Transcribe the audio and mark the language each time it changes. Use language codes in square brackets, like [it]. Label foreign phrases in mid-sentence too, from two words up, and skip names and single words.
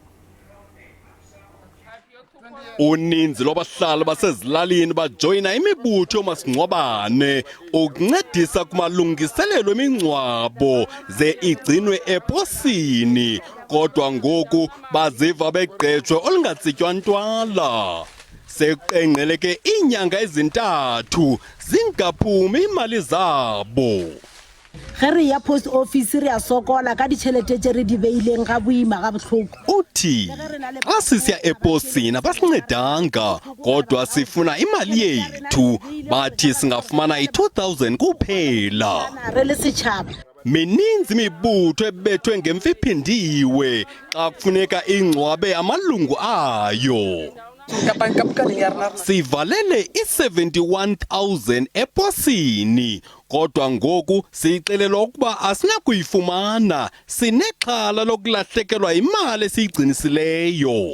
[xh] Uninzi lwabahlali basezilalini bajoyina imibutho yomasingcwabane ukuncedisa kumalungiselelo emingcwabo ze igcinwe eposini, kodwa ngoku baziva begqejwe olungatsitywa ntwala. Seqengqeleke iinyanga ezintathu zingaphumi imali zabo. [nso] Gere ya [en] post office [nso] re a sokola ka ditšhelete tse re di beileng ga boima ga botlhoko. [xh] Uthi xa sisiya eposini abasincedanga kodwa sifuna imali yethu, bathi singafumana i-2,000 kuphela. [nso] Re le setšhaba [xh] Mininzi imibutho ebethwe ngemfiphindiwe xa kufuneka ingcwabe amalungu ayo. Sivalele i-71,000 eposini, kodwa ngoku siyixelelwa ukuba asinakuyifumana, sinexhala lokulahlekelwa imali esiyigcinisileyo.